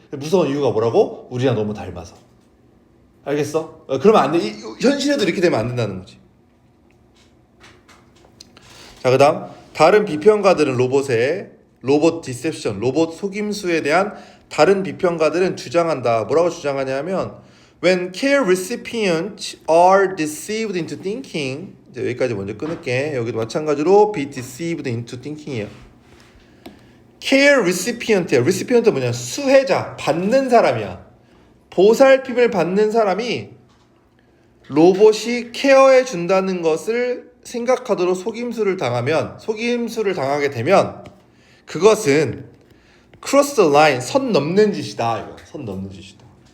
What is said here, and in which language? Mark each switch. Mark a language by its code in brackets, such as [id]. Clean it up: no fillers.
[ko] 무서운 이유가 뭐라고? 우리랑 너무 닮아서. 알겠어? 그러면 안 돼. 현실에도 이렇게 되면 안 된다는 거지. 자, 그다음 다른 비평가들은 로봇 디셉션, 로봇 속임수에 대한 다른 비평가들은 주장한다. 뭐라고 주장하냐면 [en] when care recipients are deceived into thinking. [ko] 이제 여기까지 먼저 끊을게. 여기도 마찬가지로 [en] be deceived into thinking이에요. care recipient야. [ko] recipient 뭐냐? 수혜자, 받는 사람이야. 보살핌을 받는 사람이 로봇이 케어해 준다는 것을 생각하도록 속임수를 당하게 되면 그것은 [en] cross the line, [ko] 선 넘는 짓이다. 이거. 선 넘는 짓이다.